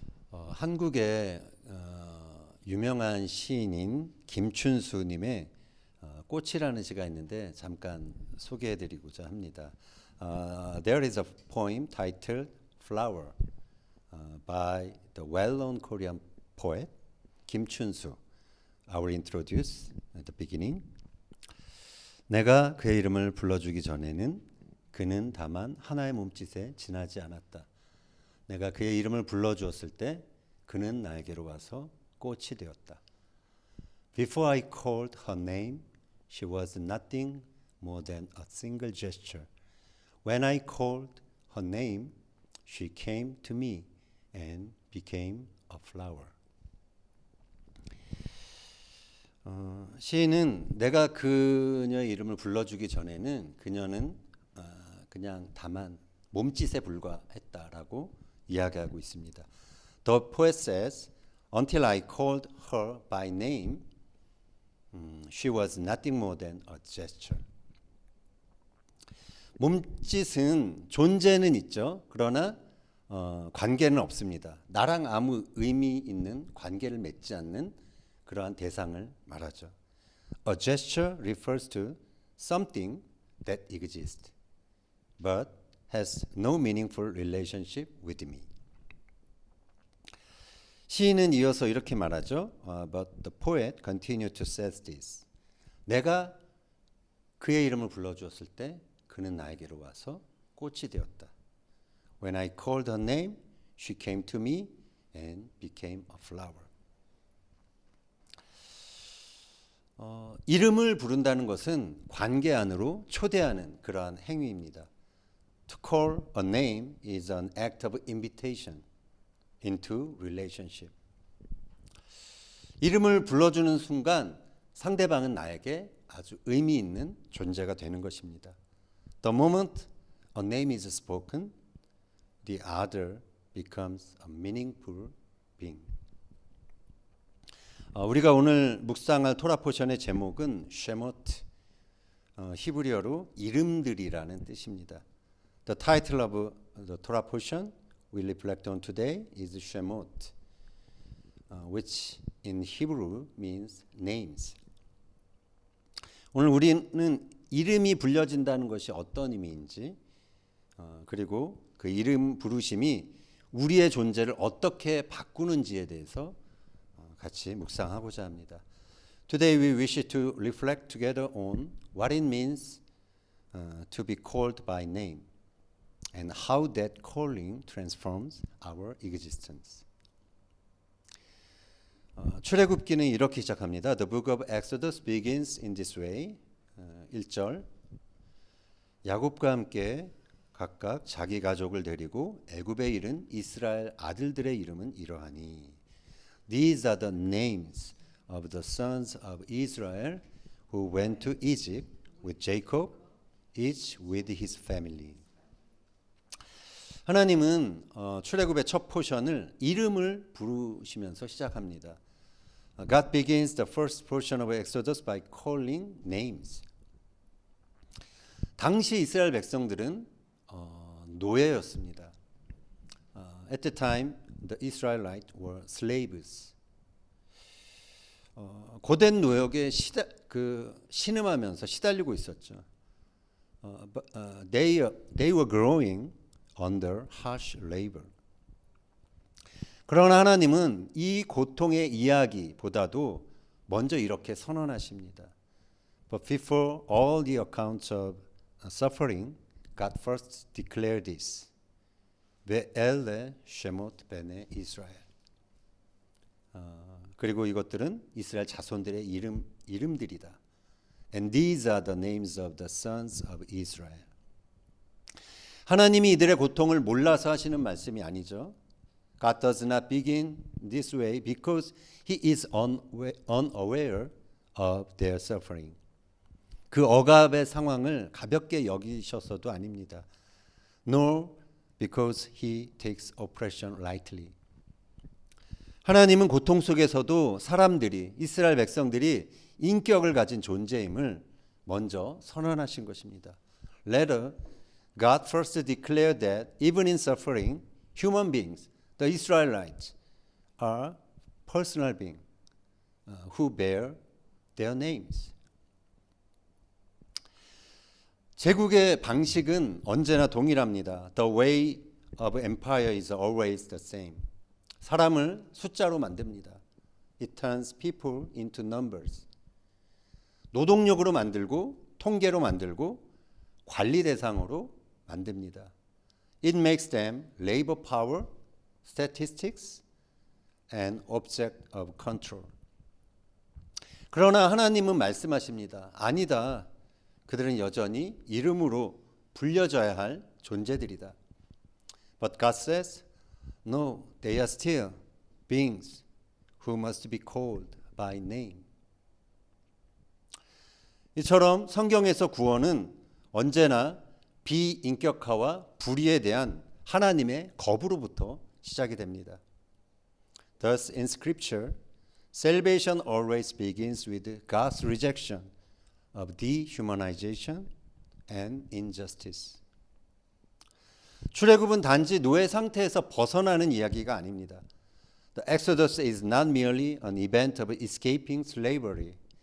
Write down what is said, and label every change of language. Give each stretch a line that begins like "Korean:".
Korean: 한국의 유명한 시인인 김춘수님의 꽃이라는 시가 있는데 잠깐 소개해드리고자 합니다.
English: There is a poem titled Flower by the well-known Korean poet 김춘수. I will introduce at the beginning.
Korean: 내가 그의 이름을 불러주기 전에는 그는 다만 하나의 몸짓에 지나지 않았다. 내가 그의 이름을 불러주었을 때 그는 나에게로 와서 꽃이 되었다.
English: Before I called her name, she was nothing more than a single gesture. When I called her name, she came to me and became a flower.
Korean: 시인은 내가 그녀의 이름을 불러주기 전에는 그녀는 그냥 다만 몸짓에 불과했다라고 이야기하고 있습니다.
English: The poet says, until I called her by name, she was nothing more than a gesture.
Korean: 몸짓은 존재는 있죠. 그러나 관계는 없습니다. 나랑 아무 의미 있는 관계를 맺지 않는 그러한 대상을 말하죠.
English: A gesture refers to something that exists, but has no meaningful relationship with me.
Korean: 시인은 이어서 이렇게 말하죠.
English: But the poet continued to say this.
Korean: 내가 그의 이름을 불러주었을 때 그는 나에게로 와서 꽃이 되었다.
English: When I called her name, she came to me and became a flower.
Korean: 이름을 부른다는 것은 관계 안으로 초대하는 그러한 행위입니다.
English: To call a name is an act of invitation into relationship.
Korean: 이름을 불러주는 순간 상대방은 나에게 아주 의미 있는 존재가 되는 것입니다.
English: The moment a name is spoken, the other becomes a meaningful being.
Korean: 우리가 오늘 묵상할 토라 포션의 제목은 쉐모트, 히브리어로 이름들이라는 뜻입니다.
English: The title of the Torah portion we reflect on today is Shemot, which in Hebrew means names.
Korean: 오늘 우리는 이름이 불려진다는 것이 어떤 의미인지, 그리고 그 이름 부르심이 우리의 존재를 어떻게 바꾸는지에 대해서 같이 묵상하고자 합니다.
English: Today we wish to reflect together on what it means to be called by name. And how that calling transforms our existence.
Korean: 출애굽기는 이렇게 시작합니다.
English: The book of Exodus begins in this way.
Korean: 1절 야곱과 함께 각각 자기 가족을 데리고 애굽에 이른 이스라엘 아들들의 이름은 이러하니
English: These are the names of the sons of Israel who went to Egypt with Jacob, each with his family.
Korean: 하나님은 출애굽의 첫 포션을 이름을 부르시면서 시작합니다.
English: God begins the first portion of Exodus by calling names.
Korean: 당시 이스라엘 백성들은 노예였습니다.
English: At the time, the Israelites were slaves.
Korean: 고된 노역에 신음하면서 시달리고 있었죠.
English: They were growing under harsh labor.
Korean: 그러나 하나님은 이 고통의 이야기보다도 먼저 이렇게 선언하십니다.
English: But before all the accounts of suffering, God first declared this.
Hebrew: ve'ele shemot bene Israel.
Korean: 그리고 이것들은 이스라엘 자손들의 이름들이다.
English: And these are the names of the sons of Israel.
Korean: 하나님이 이들의 고통을 몰라서 하시는 말씀이 아니죠.
English: God does not begin this way because He is unaware of their suffering.
Korean: 그 억압의 상황을 가볍게 여기셔서도 아닙니다.
English: Nor because He takes oppression lightly.
Korean: 하나님은 고통 속에서도 사람들이, 이스라엘 백성들이 인격을 가진 존재임을 먼저 선언하신 것입니다.
English: Later, God first declared that even in suffering, human beings, the Israelites, are personal beings who bear their names.
Korean: 제국의 방식은 언제나 동일합니다.
English: The way of empire is always the same.
Korean: 사람을 숫자로 만듭니다.
English: It turns people into numbers.
Korean: 노동력으로 만들고 통계로 만들고 관리 대상으로 만듭니다.
English: It makes them labor power, statistics, and object of control.
Korean: 그러나 하나님은 말씀하십니다. 아니다. 그들은 여전히 이름으로 불려져야 할 존재들이다.
English: But God says, no, they are still beings who must be called by name.
Korean: 이처럼 성경에서 구원은 언제나 비인격화와 불의에 대한 하나님의 거부로부터 시작이 됩니다.
English: Thus, in Scripture, salvation always begins with God's rejection of dehumanization and injustice.
Korean: 출애굽은 단지 노예 상태에서 벗어나는 이야기가 아닙니다.
English: The Exodus is not merely an event of escaping slavery.